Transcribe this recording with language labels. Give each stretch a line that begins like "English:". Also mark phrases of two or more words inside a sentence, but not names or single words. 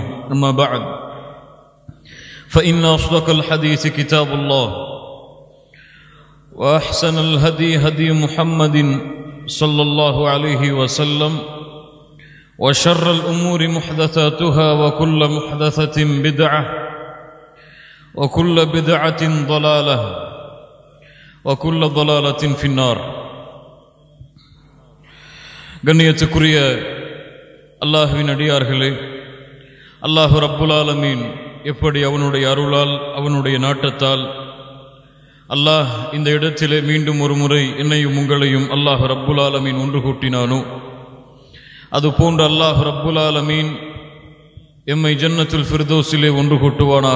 Arabic: أما بعد فإن أصدق الحديث كتاب الله وأحسن الهدي هدي محمد صلى الله عليه وسلم وشر الأمور محدثاتها وكل محدثة بدعة وكل بدعة ضلالة وكل ضلالة في النار.
Tamil: கண்ணியத்துக்குரிய அல்லாஹ்வின் அடியார்களே, அல்லாஹ்
Arabic: رب العالمين
Tamil: எப்படி அவனுடைய அருளால் அவனுடைய நாட்டத்தால் அல்லாஹ் இந்த இடத்திலே மீண்டும் ஒரு முறை என்னையும் உங்களையும் அல்லாஹ்
Arabic: رب العالمين
Tamil: ஒன்று கூட்டினானோ, அதுபோன்று அல்லாஹ்
Arabic: رب العالمين
Tamil: எம்மை ஜன்னத்துல் ஃபிர்தௌஸிலே ஒன்று கூட்டுவானாக.